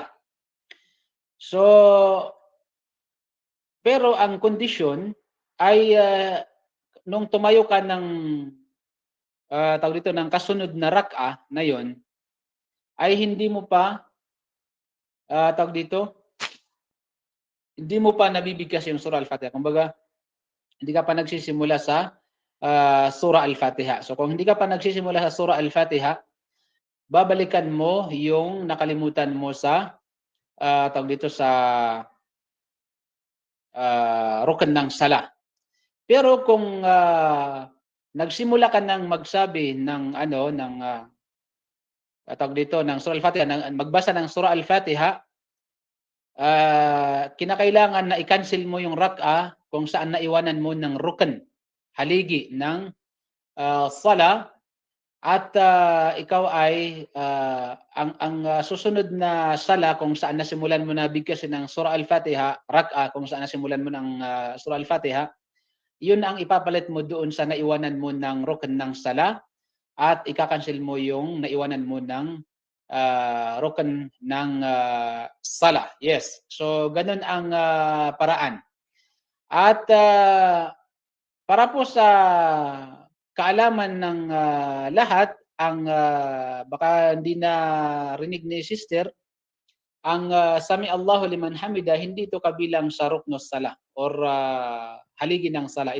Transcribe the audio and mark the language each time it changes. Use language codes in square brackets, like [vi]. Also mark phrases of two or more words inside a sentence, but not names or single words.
[tl] So, pero ang kondisyon ay nung tumayo ka ng tawag dito ng kasunod na rak'a na yon, ay hindi mo pa tawag dito, hindi mo pa nabibigkas yung surah al-Fatiha. Kumbaga, hindi ka pa nagsisimula sa surah al-Fatiha. So kung hindi ka pa nagsisimula sa surah al-Fatiha, babalikan mo yung nakalimutan mo sa tawag dito sa rukun ng sala. Pero kung nagsimula ka ng magsabi ng tawag dito ng surah al-Fatiha, magbasa ng surah al-Fatiha, kinakailangan na i-cancel mo yung rak'a kung saan naiwanan mo ng rukun, haligi ng sala, at ikaw ay ang susunod na sala kung saan nasimulan mo na bigkasin ng surah al-Fatiha, rak'a kung saan nasimulan mo ng surah al-Fatiha, yun ang ipapalit mo doon sa naiwanan mo ng rukun ng sala, at ika-cancel mo yung naiwanan mo ng rukun ng sala. Yes. So ganun ang paraan. At para po sa kaalaman ng lahat, ang baka hindi na rinig ni sister, ang [ar] سمع الله لمن حمده, [tl] hindi ito kabilang sa [ar] ركن الصلاة [tl] or haligi ng sala.